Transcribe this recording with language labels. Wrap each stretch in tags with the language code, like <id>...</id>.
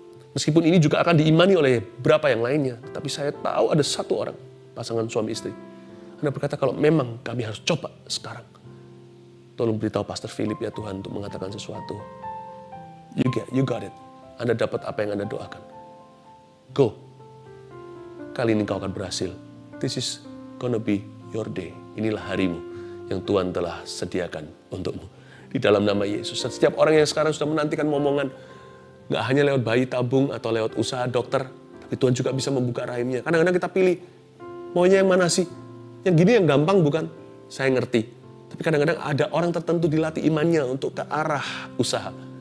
<id>Meskipun ini juga akan diimani oleh berapa yang lainnya, tapi saya tahu ada satu orang, pasangan suami istri. Anda berkata kalau memang kami harus coba sekarang. Tolong beritahu Pastor Philip ya Tuhan untuk mengatakan sesuatu.</id> <en>You got it.</en> <id>Anda dapat apa yang Anda doakan. Go. Kali ini kau akan berhasil.</id> <en>This is gonna be your day.</en> <id>Inilah harimu yang Tuhan telah sediakan untukmu. Di dalam nama Yesus. Setiap orang yang sekarang sudah menantikan momongan, gak hanya lewat bayi tabung atau lewat usaha dokter, tapi Tuhan juga bisa membuka rahimnya. Kadang-kadang kita pilih, maunya yang mana sih? Yang gini yang gampang bukan? Saya ngerti. Tapi kadang-kadang ada orang tertentu dilatih imannya untuk ke arah usaha.</id>